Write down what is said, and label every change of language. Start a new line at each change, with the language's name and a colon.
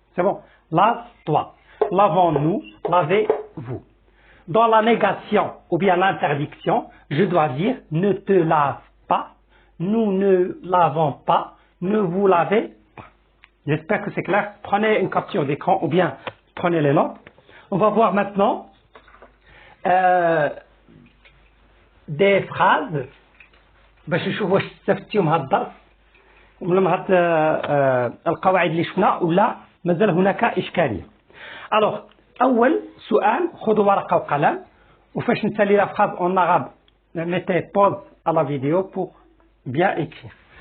French: C'est bon? Lave-toi. Lavons-nous. Lavez-vous. Dans la négation ou bien l'interdiction, je dois dire ne te lave pas. Nous ne lavons pas. Ne vous lavez pas. J'espère que c'est clair. Prenez une capture d'écran ou bien prenez les notes. On va voir maintenant des phrases
Arabic: باش نشوفوا واش استفدتوا من هذا الدرس ومن هاد القواعد اللي شفنا ولا مازال هناك إشكالية.
French: Alors
Arabic: أول سؤال, خذوا ورقة وقلم وفاش نسالي
French: la phrase en arabe mettez pause à la vidéo pour bien écrire.